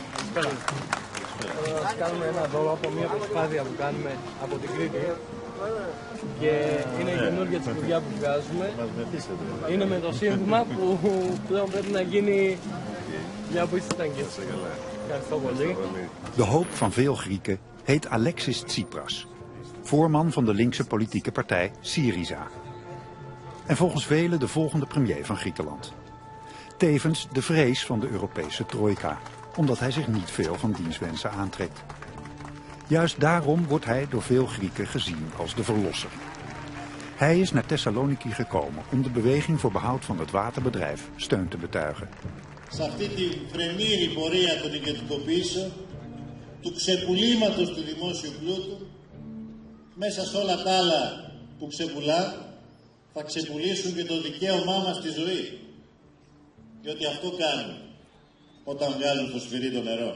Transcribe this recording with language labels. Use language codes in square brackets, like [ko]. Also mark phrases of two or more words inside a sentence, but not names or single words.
[el] Θα σας κάνουμε ένα δώρο από μια προσπάθεια που κάνουμε από την Κρήτη και είναι η καινούργια της δουλειά που βγάζουμε. Είναι με το σύνθημα που πλέον πρέπει να γίνει μια που ήσασταν και εσείς. Ευχαριστώ πολύ. [nl] De hoop van veel Grieken heet Alexis Tsipras, voorman van de linkse politieke partij Syriza. En volgens velen de volgende premier van Griekenland. Tevens de vrees van de Europese trojka, omdat hij zich niet veel van diens wensen aantrekt. Juist daarom wordt hij door veel Grieken gezien als de verlosser. Hij is naar Thessaloniki gekomen om de beweging voor behoud van het waterbedrijf steun te betuigen. [el] Σε αυτή τη φρενήρη πορεία των ιδιωτικοποιήσεων, του ξεπουλήματος του δημόσιου πλούτου, μέσα σε όλα τα άλλα που ξεπουλά, θα ξεπουλήσουν και το δικαίωμά μας στη ζωή. Διότι αυτό κάνουν όταν βγάζουν στο σφυρί το νερό.